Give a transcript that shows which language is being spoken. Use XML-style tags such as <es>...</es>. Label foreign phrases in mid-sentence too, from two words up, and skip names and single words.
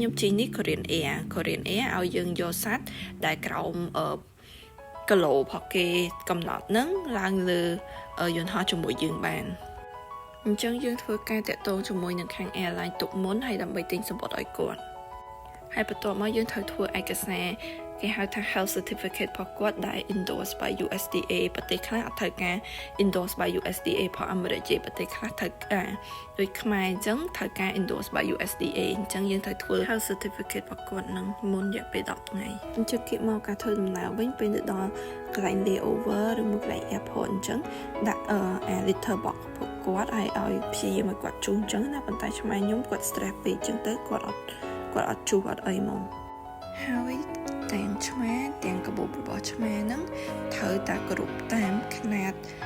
<km>ខ្ញុំជិះនេះ Korean Air ឲ្យយើងយកសត្វដែលក្រោមគីឡូផកគេកំណត់នឹងឡើងលើយន្តហោះជាមួយយើងបានអញ្ចឹងយើងធ្វើការតាក់ទងជាមួយនឹងខាង airline ទុកមុនហើយដើម្បី ទិញសំបុត្រឲ្យគាត់ហើយបន្ទាប់មកយើងត្រូវធ្វើឯកសារគេហៅថា</km> <en>health certificate</en> <km>របស់គាត់ដែល</km> <en>endorse by USDA</en> <km>ប្រទេសខ្លះអត់ត្រូវការ endorse</km> <en>by USDA</en> <km>ផងអាមេរិកជាប្រទេសខ្លះត្រូវការដូចខ្មែរអញ្ចឹងត្រូវការ</km> <en>endorse by USDA</en> <km>អញ្ចឹងយើងត្រូវធ្វើ</km> <en>health certificate</en> <km>របស់គាត់នឹងមុនរយៈពេល10ថ្ងៃអញ្ចឹងគិតមកការធ្វើដំណើរវិញពេលទៅដល់កន្លែង layover ឬមួយកន្លែង airport អញ្ចឹងដាក់</km> <en>litter box</en> <km>ពួកគាត់ឲ្យព្យាយាមឲ្យគាត់ជូនអញ្ចឹងណាប៉ុន្តែឆ្មាខ្ញុំគាត់ stress ពេកអញ្ចឹងទៅគាត់អត់ជូនអត់អីហ្មងហើយទាំងឆ្មាទាំងកាបូបរបស់ឆ្មាហ្នឹងត្រូវតែគ្រប់តាមຂະຫນាត</km>